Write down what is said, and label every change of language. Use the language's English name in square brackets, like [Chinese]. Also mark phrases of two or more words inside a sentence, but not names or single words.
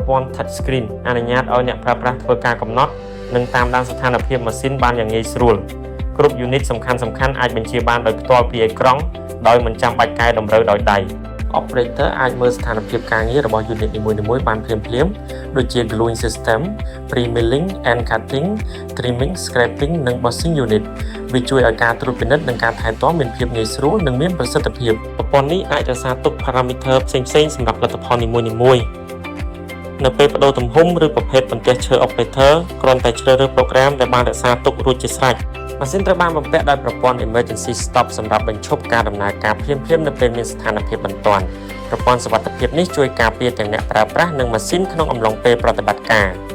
[Khmer] ព័ន្ធ [English] Touch Screen [Khmer] អនុញ្ញាតឲ្យអ្នកប្រើប្រាស់ធ្វើការកំណត់និងតាមដានស្ថានភាពម៉ាស៊ីនបានយ៉ាងងាយស្រួលគ្រប់ unit សំខាន់ៗអាចបញ្ជាបានដោយផ្ទាល់ពីអេក្រង់ដោយមិនចាំបាច់កែតម្រូវដោយដៃ Operator អាចមើលស្ថានភាពការងាររបស់ unit នីមួយៗបានភ្លាមៗដូចជា [English] gluing system, pre-milling and cutting, trimming, scraping [Khmer] និង [English] bossing unit [Khmer] វាជួយឲ្យ ការត្រួតពិនិត្យនិងការថែទាំមានភាពងាយស្រួលនិងមានប្រសិទ្ធភាពប្រព័ន្ធនេះអាចរក្សាទុក parameter ផ្សេងៗសម្រាប់លទ្ធផលនីមួយៗនៅពេលបដូរទំហំឬប្រភេទបន្ទះឈើ Operator គ្រាន់តែជ្រើសរើស program ដែលបានរក្សាទុករួចជាស្រេចម៉ាស៊ីនត្រូវបានបំពាក់ដោយប្រព័ន្ធ [English] Emergency Stop [Khmer] សម្រាប់បញ្ឈប់ការដំណើរការភ្លាមៗនៅពេលមានស្ថានភាពបន្ទាន់ប្រព័ន្ធសុវត្ថិភាពនេះជួយការពារទាំងអ្នកប្រើប្រាស់និងម៉ាស៊ីនក្នុងអំឡុងពេលប្រតិបត្តិការ